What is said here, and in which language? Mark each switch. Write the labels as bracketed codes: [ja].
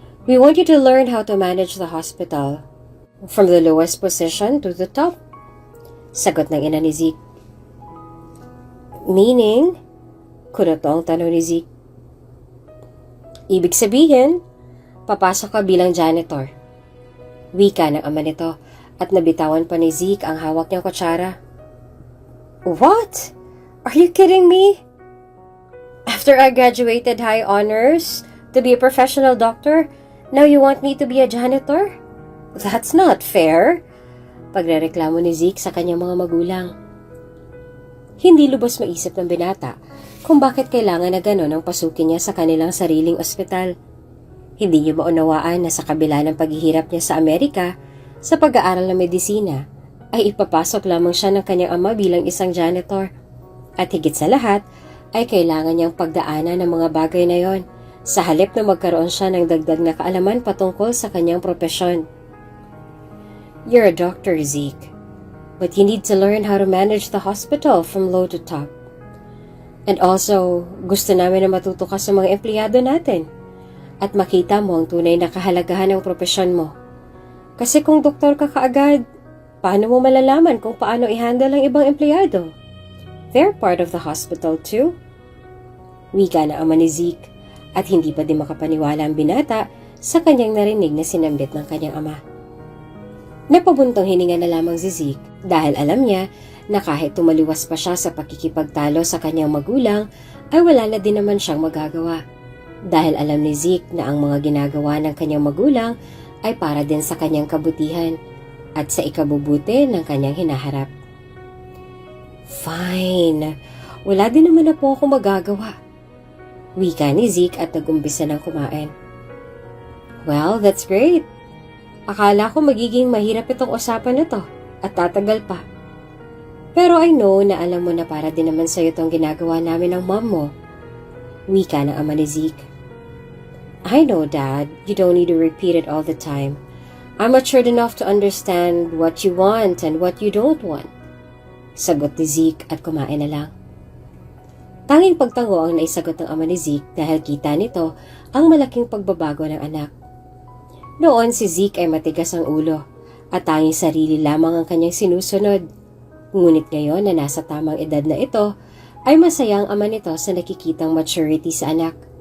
[en] We want you to learn how to manage the hospital. From the lowest position to the top. [tl] Sagot ng ina ni Zeke. Meaning? Kunot ang tanong ni Zeke. Ibig sabihin, papasok ka bilang janitor. Wika ng ama nito at nabitawan pa ni Zeke ang hawak niyang kutsara. [en] What? Are you kidding me? After I graduated high honors to be a professional doctor, now you want me to be a janitor? That's not fair. [tl] Pagrereklamo ni Zeke sa kanyang mga magulang. Hindi lubos maisip ng binata kung bakit kailangan na gano'n ang pasukin niya sa kanilang sariling ospital. Hindi niya maunawaan na sa kabila ng paghihirap niya sa Amerika sa pag-aaral ng medisina ay ipapasok lamang siya ng kanyang ama bilang isang janitor. At higit sa lahat ay kailangan niyang pagdaanan ng mga bagay na yon sa halip na magkaroon siya ng dagdag na kaalaman patungkol sa kanyang propesyon. [en] You're a doctor, Zeke, but you need to learn how to manage the hospital from low to top. And also, [tl] gusto namin na matuto ka sa mga empleyado natin. At makita mo ang tunay na kahalagahan ng propesyon mo. Kasi kung doktor ka kaagad, paano mo malalaman kung paano i-handle ang ibang empleyado? [en] They're part of the hospital too. [tl] Wika na ama ni Zeke at hindi pa din makapaniwala ang binata sa kanyang narinig na sinambit ng kanyang ama. Napabuntong hininga na lamang si Zeke dahil alam niya na kahit tumaliwas pa siya sa pakikipagtalo sa kanyang magulang ay wala na din naman siyang magagawa. Dahil alam ni Zeke na ang mga ginagawa ng kanyang magulang ay para din sa kanyang kabutihan at sa ikabubuti ng kanyang hinaharap. Fine, wala din naman na po ako magagawa. Wika ni Zeke at nag-umpisa ng kumain. [en] Well, that's great. [tl] Akala ko magiging mahirap itong usapan na to at tatagal pa. Pero [en] I know [tl] na alam mo na para din naman sa'yo itong ginagawa namin ng mom mo. Wika ng ama ni Zeke. [en] I know, Dad. You don't need to repeat it all the time. I'm matured enough to understand what you want and what you don't want. [tl] Sagot ni Zeke at kumain na lang. Tanging pagtango ang naisagot ng ama ni Zeke dahil kita nito ang malaking pagbabago ng anak. Noon si Zeke ay matigas ang ulo at tanging sarili lamang ang kanyang sinusunod. Ngunit ngayon na nasa tamang edad na ito, ay masayang ama nito sa nakikitang maturity sa anak.